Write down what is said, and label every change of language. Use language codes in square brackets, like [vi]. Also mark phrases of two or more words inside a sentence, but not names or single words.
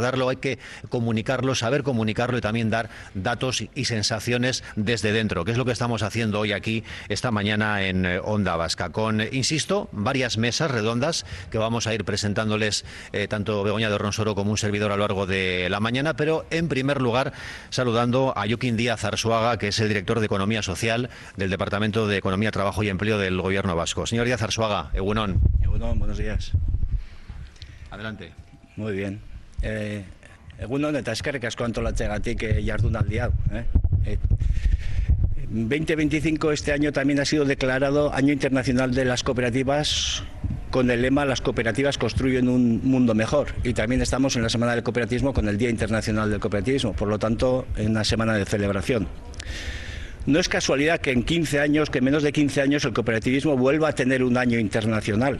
[es] hay que comunicarlo, saber comunicarlo y también dar datos y sensaciones desde dentro, que es lo que estamos haciendo hoy aquí, esta mañana en Onda Vasca, con, insisto, varias mesas redondas que vamos a ir presentándoles tanto Begoña de Ronsoro como un servidor a lo largo de la mañana, pero en primer lugar saludando a Joaquín Díaz Arzuaga, que es el director de Economía Social del Departamento de Economía, Trabajo y Empleo del Gobierno vasco. Señor Díaz Arzuaga, egunon. [eu] Egunon, [es] buenos días. Adelante. Muy bien. [eu] Egunon eta eskerrik asko antolatzeagatik jardunaldi hau. [es] 2025 este año también ha sido declarado Año Internacional de las Cooperativas con el lema "Las cooperativas construyen un mundo mejor", y también estamos en la Semana del Cooperativismo con el Día Internacional del Cooperativismo, por lo tanto en una semana de celebración. No es casualidad que en 15 años, que en menos de 15 años el cooperativismo vuelva a tener un año internacional.